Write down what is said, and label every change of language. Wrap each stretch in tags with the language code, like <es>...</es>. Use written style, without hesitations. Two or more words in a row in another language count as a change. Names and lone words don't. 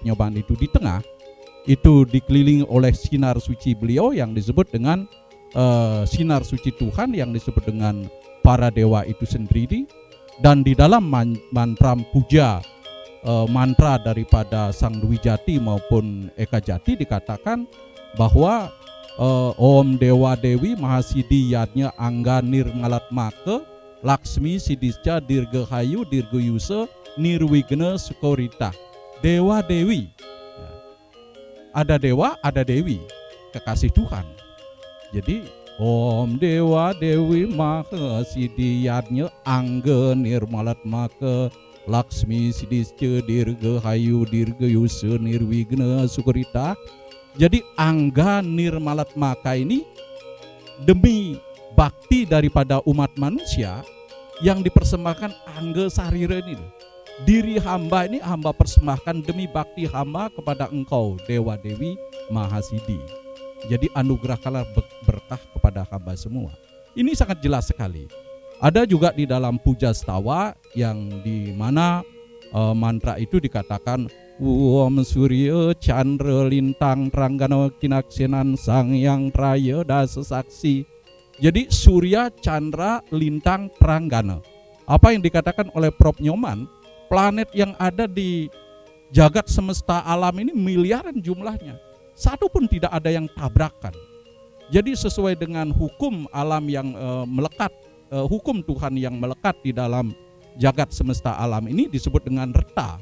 <id>Nyoman itu di tengah, itu dikelilingi oleh sinar suci beliau yang disebut dengan sinar suci Tuhan yang disebut dengan para dewa itu sendiri. Dan di dalam mantra puja mantra daripada Sang Dwi Jati maupun Eka Jati dikatakan bahwa</id> <sa>Om Dewa Dewi Mahasidi Yadnya Angga Nirmalat Make Laksmi Sidisca Dirgahayu Dirgayusa Nirwigna Sukorita.</sa> <id>Dewa Dewi, ada dewa, ada dewi, kekasih Tuhan.</id> <sa>Jadi Om Dewa Dewi Mahasidi Yadnya Angga Nirmalat Make Laksmi Sidisca Dirgahayu Dirgayusa Nirwigna Sukorita.</sa> <id>Jadi</id> <sa>Angga Nirmalat Maka</sa> <id>ini demi bakti daripada umat manusia yang dipersembahkan Angga Sarira ini. Diri hamba ini hamba persembahkan demi bakti hamba kepada engkau Dewa Dewi Mahasidi. Jadi anugerahkanlah berkah kepada hamba semua. Ini sangat jelas sekali. Ada juga di dalam puja stawa yang di mana mantra itu dikatakan</id> <kaw>Om Surya Chandra Lintang Tranggana Kinaksenan Sang Yang Traya Dasa Saksi.</kaw> <id>Jadi Surya, Chandra, Lintang, Tranggana. Apa yang dikatakan oleh Prof. Nyoman, planet yang ada di jagat semesta alam ini miliaran jumlahnya. Satu pun tidak ada yang tabrakan. Jadi sesuai dengan hukum alam yang melekat, hukum Tuhan yang melekat di dalam jagat semesta alam ini disebut dengan reta.</id>